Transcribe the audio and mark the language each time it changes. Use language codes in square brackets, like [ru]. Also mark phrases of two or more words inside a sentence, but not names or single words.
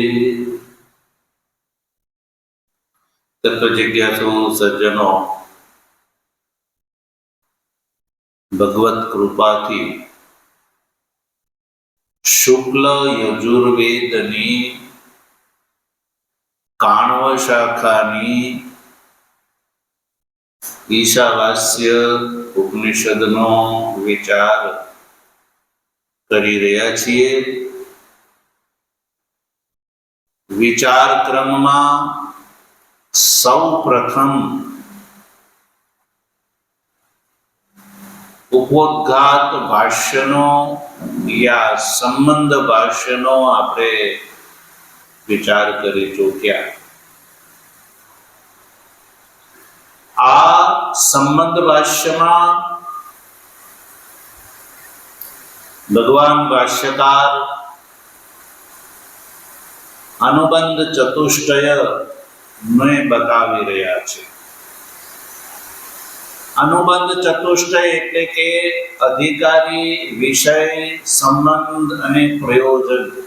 [gu] તત્વ જિજ્ઞાસુ સજ્જનો, ભગવત કૃપાથી શુક્લ યજુર્વેદની કાણ્વ શાખાની ઈશાવાસ્ય ઉપનિષદનો વિચાર કરી રહ્યા છીએ। વિચાર ક્રમમાં સૌ પ્રથમ ઉपोद्घात ભાષ્યનો યા સંબંધ ભાષ્યનો આપણે વિચાર કરી ચૂક્યા। આ સંબંધ ભાષ્યમાં ભગવાન ભાષ્યકાર અનુબંધ ચતુષ્ટય ને બતાવી રહ્યા છે। અનુબંધ ચતુષ્ટય એટલે કે અધિકારી, વિષય, સંબંધ અને પ્રયોજન।